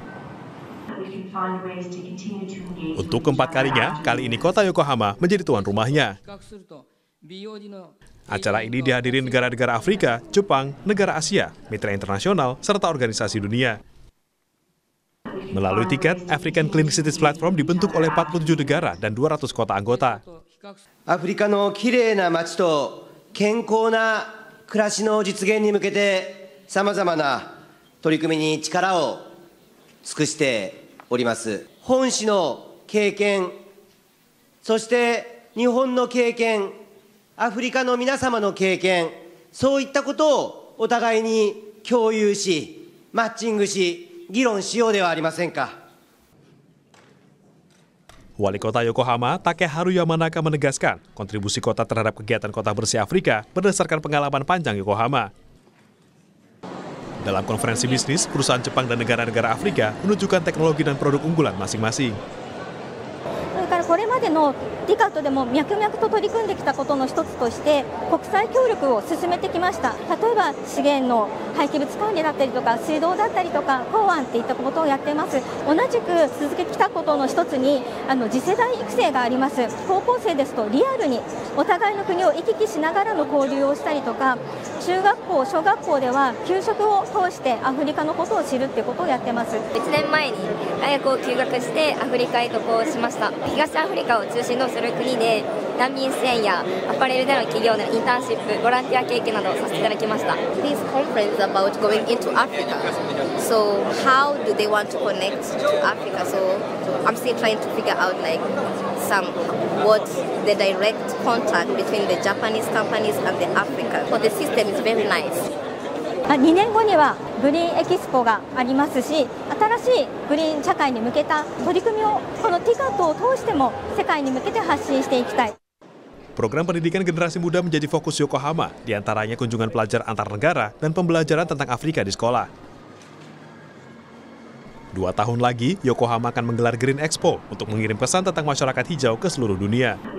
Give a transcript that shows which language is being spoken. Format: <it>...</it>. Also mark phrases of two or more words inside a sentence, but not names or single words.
<id>Untuk keempat kalinya, kali ini kota Yokohama menjadi tuan rumahnya. Acara ini dihadiri negara-negara Afrika, Jepang, negara Asia, mitra internasional, serta organisasi dunia. Melalui tiket, African Clean Cities Platform dibentuk oleh 47 negara dan 200 kota anggota.</id> <ja>Afrika のきれいな街と健康な暮らしの実現に向けて様々な取り組みに力を尽くしております。本市の経験、そして日本の経験、アフリカの皆様の経験、そういったことをお互いに共有し、マッチングし、議論しようではありませんか。</ja> <id>Wali Kota Yokohama, Takeharu Yamanaka menegaskan, kontribusi kota terhadap kegiatan kota bersih Afrika berdasarkan pengalaman panjang Yokohama. Dalam konferensi bisnis, perusahaan Jepang dan negara-negara Afrika menunjukkan teknologi dan produk unggulan masing-masing.</id> <ja>これまでの TICAD でも脈々と取り組んできたことの一つとして国際協力を進めてきました。例えば資源の廃棄物管理だったりとか水道だったりとか港湾っていったことをやっています。同じく続けてきたことの一つに次世代育成があります。高校生ですとリアルにお互いの国を行き来しながらの交流をしたりとか、中学校小学校では給食を通してアフリカのことを知るっていうことをやってます。 1年前に大学を休学してアフリカへ渡航しました。東アフリカを中心とする国で難民支援やアパレルでの企業でのインターンシップ、ボランティア経験などをさせていただきました。</ja> <en>This conference is about going into Africa. So how do they want to connect to Africa? So I'm still trying to figure out like what's the direct contact between the Japanese companies and the Africa. But the system is very nice.</en> <ja>2 年後にはグリーンエキスポがありますし、新しいグリーン社会に向けた取り組みをこの TICAD を通しても世界に向けて発信していきたい。</ja> <id>Program pendidikan generasi muda menjadi fokus Yokohama, diantaranya kunjungan pelajar antar negara dan pembelajaran tentang Afrika di sekolah. 2 tahun lagi, Yokohama akan menggelar Green Expo untuk mengirim pesan tentang masyarakat hijau ke seluruh dunia.</id>